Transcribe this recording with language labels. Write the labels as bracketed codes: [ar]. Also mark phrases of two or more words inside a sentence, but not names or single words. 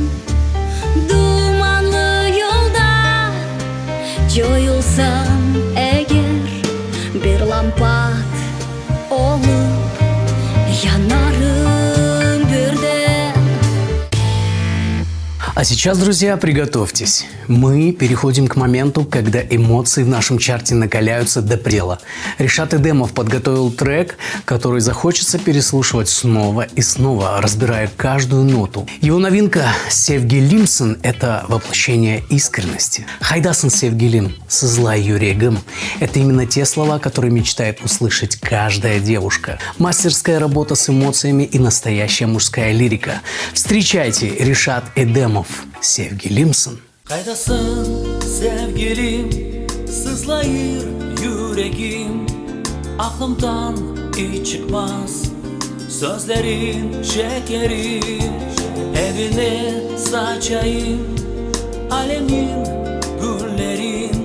[crh] Dumanlı yolda joyulsam eğer, bir lampat olup yanarım birden. [ru] А сейчас, друзья, приготовьтесь. Мы переходим к моменту, когда эмоции в нашем чарте накаляются до предела. Ришат Эдемов подготовил трек, который захочется переслушивать снова и снова, разбирая каждую ноту. Его новинка «Sevgilimsin» – это воплощение искренности. [crh] «Хайдасын Sevgilim» – «Сызлай юрегим» [ru] – это именно те слова, которые мечтает услышать каждая девушка. Мастерская работа с эмоциями и настоящая мужская лирика. Встречайте, Ришат Эдемов. [crh] Sevgilimsin. Kaydasın sevgilim, sızlayır yüreğim. Aklımdan hiç çıkmaz sözlerin şekerim. Evine saçayım alemin güllerin.